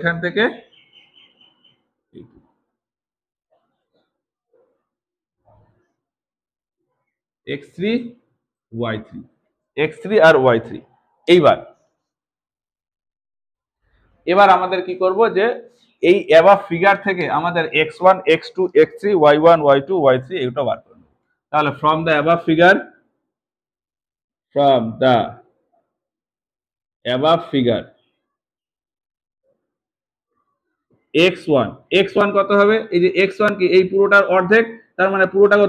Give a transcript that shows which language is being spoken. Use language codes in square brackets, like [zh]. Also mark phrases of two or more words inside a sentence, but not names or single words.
[bn] এখান থেকে x3 y3, x3 আর y3। এবার আমাদের কি করব যে এই [en] above figure [bn] থেকে আমাদের x1 x2 x3 y1 y2 y3 এইটা বার করব। তাহলে [en] from the above figure [bn] x1 কত হবে? এই যে x1 কি এই পুরোটার অর্ধেক, তার মানে পুরোটা কত?